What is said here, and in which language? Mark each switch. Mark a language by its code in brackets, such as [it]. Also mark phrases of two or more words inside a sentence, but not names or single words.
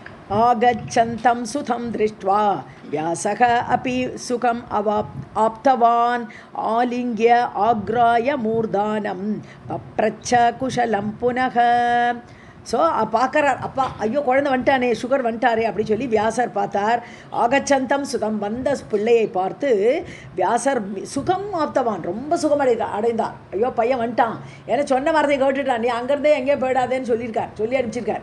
[sa] आगच्छन्तं सुतं दृष्ट्वा व्यासः अपि सुखम् आप्तवान् आलिङ्ग्य आग्राय मूर्धानं पप्रच्छ कुशलं पुनः. [ta] ஸோ பார்க்குறார் அப்பா, ஐயோ குழந்தை வந்துட்டானே, சுகர் வந்துட்டாரே அப்படின்னு சொல்லி வியாசர் பார்த்தார். [sa] आगच्छन्तं शुकम्, [ta] வந்த பிள்ளையை பார்த்து வியாசர் [sa] सुखम् आप्तवान्, [ta] ரொம்ப சுகம் அடைந்தார். ஐயோ பையன் வந்துட்டான், ஏன்னா சொன்ன வார்த்தையை கேட்டுட்டான், நீ அங்கேருந்தே எங்கேயும் போயிடாதேன்னு சொல்லி அனுப்பிச்சிருக்கார்.